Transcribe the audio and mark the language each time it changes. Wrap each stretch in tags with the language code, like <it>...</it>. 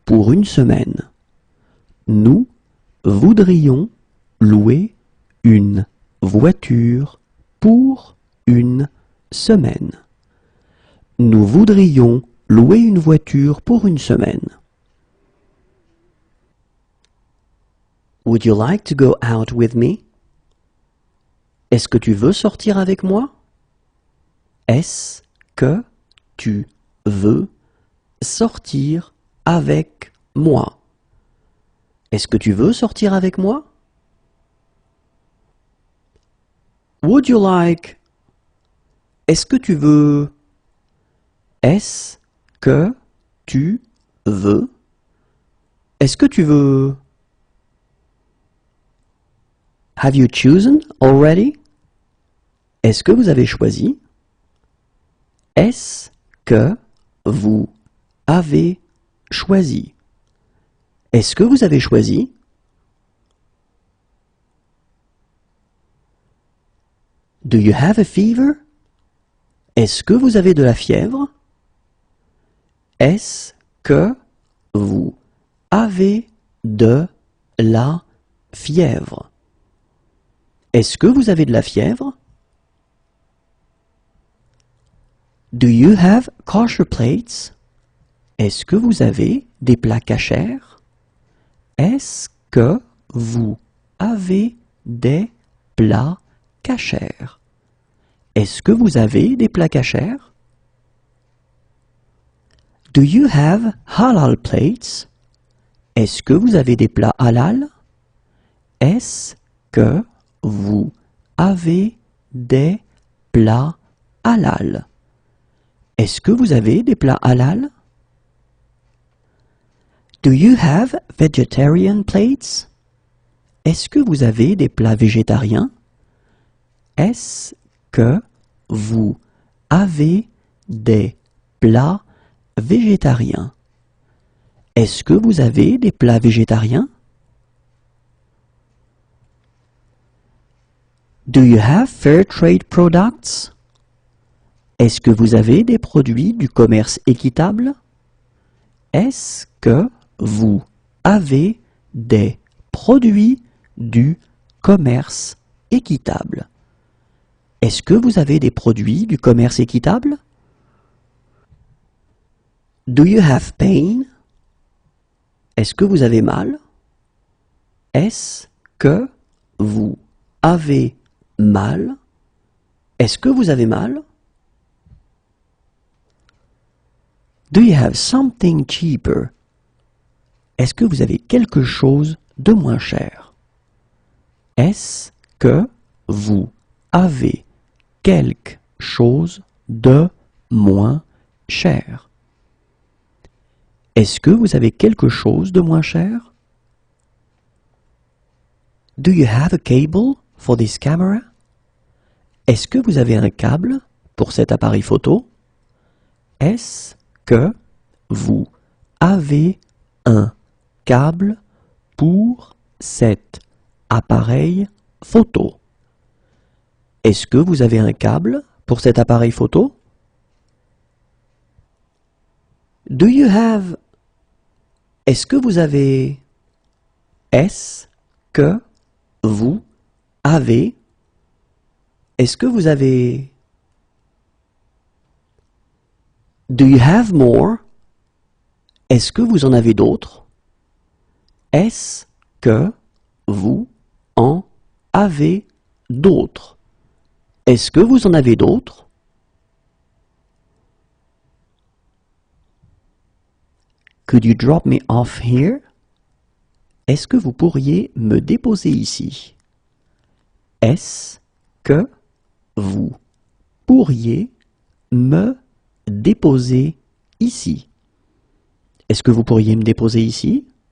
<fr>pour une semaine. Nous voudrions louer une voiture pour une semaine. Nous voudrions louer une voiture pour une semaine.</fr> <en>Would you like to go out with me?</en> <fr>Est-ce que tu veux sortir avec moi? Est-ce que tu veux sortir avec moi? Est-ce que tu veux sortir avec moi?</fr> <en>Would you like?</en> <fr>Est-ce que tu veux? Est-ce que tu veux? Est-ce que tu veux?</fr> <en>Have you chosen already?</en> <fr>Est-ce que vous avez choisi? Est-ce que vous avez choisi? Est-ce que vous avez choisi?</fr> <en>Do you have a fever?</en> <fr>Est-ce que vous avez de la fièvre? Est-ce que vous avez de la fièvre? Est-ce que vous avez de la fièvre?</fr> <en>Do you have kosher plates?</en> <fr>Est-ce que vous avez des plats cachers? Est-ce que vous avez des plats cachers? Est-ce que vous avez des plats cachers?</fr> <en>Do you have halal plates?</en> <fr>Est-ce que vous avez des plats halal? Est-ce que vous avez des plats halal? Est-ce que vous avez des plats halal?</fr> <en>Do you have vegetarian plates?</en> <fr>Est-ce que vous avez des plats végétariens? Est-ce que vous avez des plats végétariens? Est-ce que vous avez des plats végétariens?</fr> <en>Do you have fair trade products?</en> <fr>Est-ce que vous avez des produits du commerce équitable? Est-ce que vous avez des produits du commerce équitable? Est-ce que vous avez des produits du commerce équitable?</fr> <en>Do you have pain?</en> <fr>Est-ce que vous avez mal? Est-ce que vous avez mal? Est-ce que vous avez mal?</fr> <en>Do you have something cheaper?</en> <fr>Est-ce que vous avez quelque chose de moins cher? Est-ce que vous avez quelque chose de moins cher? Est-ce que vous avez quelque chose de moins cher?</fr> <en>Do you have a cable for this camera?</en> <fr>Est-ce que vous avez un câble pour cet appareil photo? Est-ce que vous avez un câble pour cet appareil photo? Est-ce que vous avez un câble pour cet appareil photo?</fr> <en>Do you have?</en> <fr>Est-ce que vous avez? Est-ce que vous avez? Est-ce que vous avez?</fr> <en>Do you have more?</en> <fr>Est-ce que vous en avez d'autres? Est-ce que vous en avez d'autres? Est-ce que vous en avez d'autres?</fr> <en>Could you drop me off here?</en> <fr>Est-ce que vous pourriez me déposer ici? Est-ce que vous pourriez me déposer ici? Est-ce que vous pourriez me déposer ici?</fr>